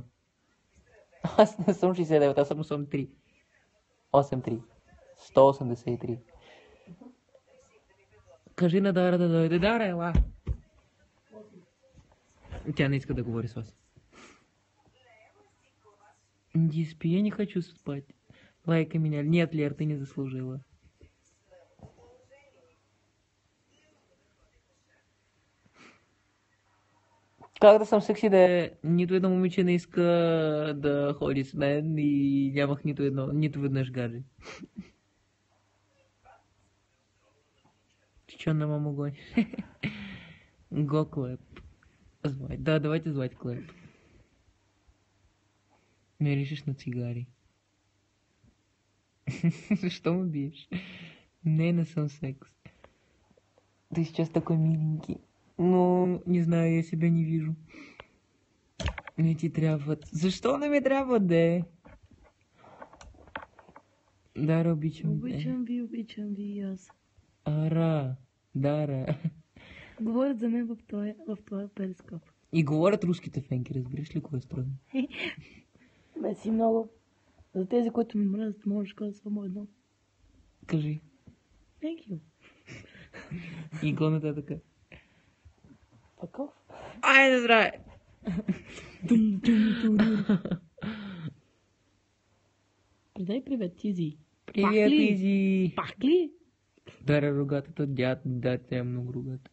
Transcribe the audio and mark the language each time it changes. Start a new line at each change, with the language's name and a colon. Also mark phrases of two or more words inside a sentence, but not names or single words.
Bulgarian: Аз не съм 69, аз съм 83. 83. 183. Кажи на Дара да дойде. Дара, ела. Тя не иска да говори с вас. Не спи,
Russian: я не хочу спать. Лайкай меня. Нет, Лер, ты не заслужила.
Bulgarian: Как да съм секси, да нито едно момиче не иска да ходи с мен и нямах нито веднъж гадже.
Russian: Ты чё на маму гонишь? Го Клэп. Звать. Да, давайте звать Клэп.
Bulgarian: Миришеш на цигари. Защо ме биеш? Не съм секс.
Russian: Ты сейчас такой миленький. Но, не знаю, я себя не вижу.
Bulgarian: Не ти трябват. Защо не ми трябва де? Дара, обичам. Обичам ви аз. Ара, Дара. Говорят за мен в този перископ. И говорят руските фенки, разбираш ли кое е странно? Меси много. За тези, които ми мразят, можеш да кажа само едно. Кажи.
English: Thank you.
Bulgarian: И го нататък.
English: Fuck off.
Bulgarian: Айде, здраве! Предай привет, Тизи. Привет, Изи! Пак ли? Дара рогатата, дядо, тя е много рогата.